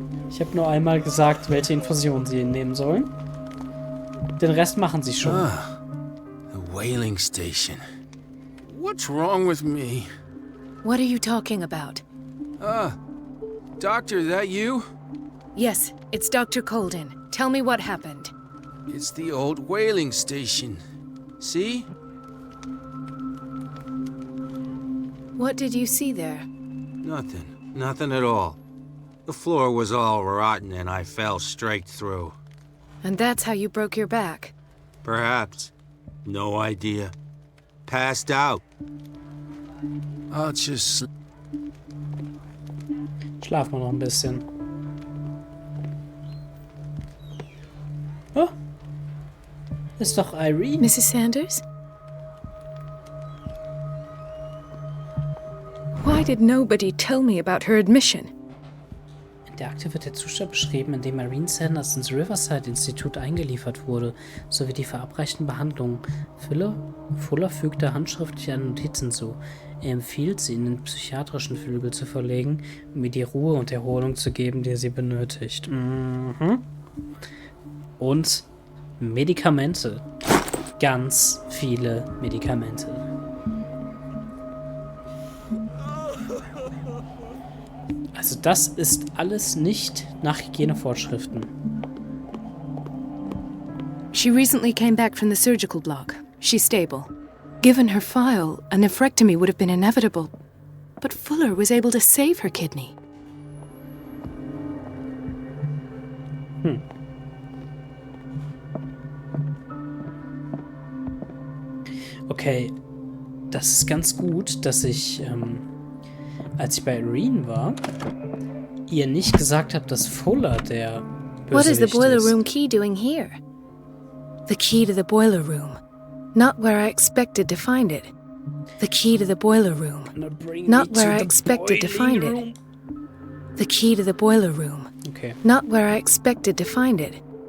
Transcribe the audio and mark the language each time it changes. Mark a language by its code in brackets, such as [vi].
[de] Ich habe nur einmal gesagt, welche Infusion sie nehmen sollen. Den Rest machen sie schon. [en] The whaling station. What's wrong with me? What are you talking about? Doctor, that you? Yes, it's Dr. Colden. Tell me what happened. It's the old whaling station. See? What did you see there? Nothing. Nothing at all. The floor was all rotten and I fell straight through. And that's how you broke your back? Perhaps. No idea. Passed out. I'll just... [de] Schlafen wir noch ein bisschen. Oh. Ist doch Irene. [en] Mrs. Sanders? Why did nobody tell me about her admission? [de] In der Akte wird der Zustand beschrieben, in dem Irene Sanders ins Riverside-Institut eingeliefert wurde, sowie die verabreichten Behandlungen. Fuller fügte handschriftlich eine Notiz hinzu. Er empfiehlt, sie in den psychiatrischen Flügel zu verlegen, um ihr die Ruhe und Erholung zu geben, die sie benötigt. Und Medikamente. Ganz viele Medikamente. Also das ist alles nicht nach Hygienevorschriften. [en] She recently came back from the surgical block. She's stable. Given her file, a nephrectomy would have been inevitable. But Fuller was able to save her kidney. [de] Okay, das ist ganz gut, dass ich, als ich bei Irene war, ihr nicht gesagt habe, dass Fuller der Bösewicht [en] What is the boiler [de] ist. [en] room key doing here? The key to the boiler room. Not where I expected to find it. The key to the boiler room. Not where I expected to find it. The key to the boiler room. Okay. Not where I expected to find it.